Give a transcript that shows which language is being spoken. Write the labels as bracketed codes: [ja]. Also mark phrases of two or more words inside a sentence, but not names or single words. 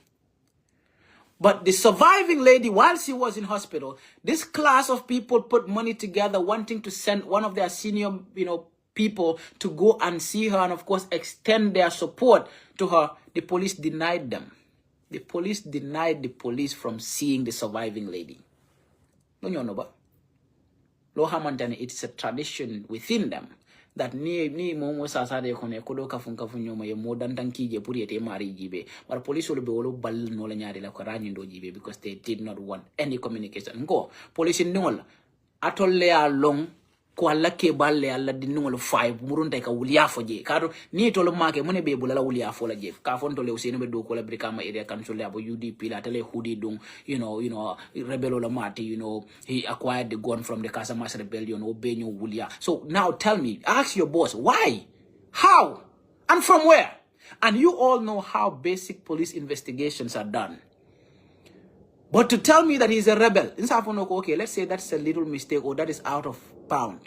[en] But the surviving lady, while she was in hospital, this class of people put money together, wanting to send one of their senior, people to go and see her and, of course, extend their support to her. The police denied them. The police denied the police from seeing the surviving lady. Don't you know about? It's a tradition within them that [man] ni momo sasade kone kodo kafunka funyoma ye modan tankije puri ete mari jibe. [en] But police will be all ball [man] no la nyari la korani ndo jibe [en] because they did not want any communication. [man] Go police nol atolle along ko alla ke balle alla di nol 5 murunta ka wuliya foje kado ni to lo make mone be bulala wuliya fo la jef ka fon to le usene be do ko la brikama area council abo UDP la tele hudi dung rebelo la mati [en] he acquired the gun from the Casamas rebellion [man] obenyo wuliya. [en] So now tell me, ask your boss why, how, and from where. And you all know how basic police investigations are done. But to tell me that he's a rebel, okay, let's say that's a little mistake or that is out of bound.